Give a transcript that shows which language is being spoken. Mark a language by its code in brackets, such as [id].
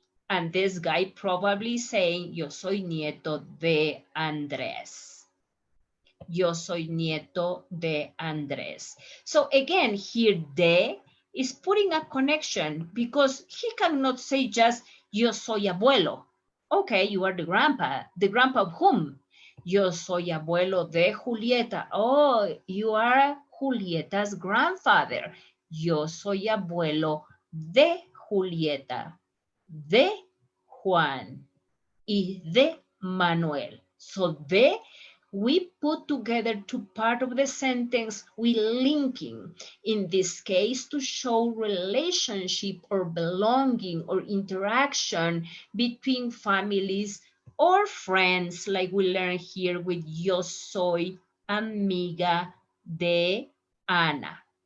[en] And this guy probably saying, [es] yo soy nieto de Andrés. Yo soy nieto de Andrés. [en] So again, here de is putting a connection because he cannot say just [es] yo soy abuelo. [en] Okay, you are the grandpa. The grandpa of whom? [es] Yo soy abuelo de Julieta. [en] Oh, you are Julieta's grandfather. [es] Yo soy abuelo de Julieta, de Juan y de Manuel. [en] So de we put together two parts of the sentence with linking, in this case to show relationship or belonging or interaction between families or friends, like we learn here with [es] yo soy amiga de Ana.